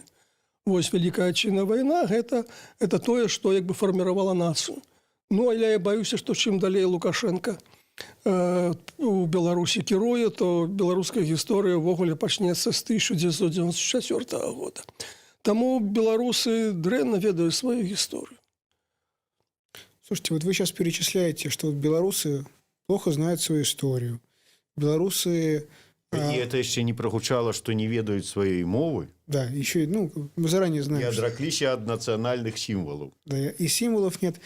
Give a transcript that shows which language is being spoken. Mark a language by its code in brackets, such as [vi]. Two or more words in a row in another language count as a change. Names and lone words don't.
[be] Вось Вялікая Адчайная вайна – гэта тое, што як бы фарміравала нацыю. Але я баюся, што чым далей Лукашенко у Беларусі кіруе, то беларуская гісторыя ўвогуле пачнецца з 1994 года. Таму беларусы дрэнна ведаюць сваю гісторыю. [ru] Слушайте, вот вы сейчас перечисляете, что белорусы плохо знают свою историю. Белорусы... И это еще не прогучало, что не ведают своей мовы. Да, еще, мы заранее знаем. И отреклись от национальных символов. Да, и символов нет.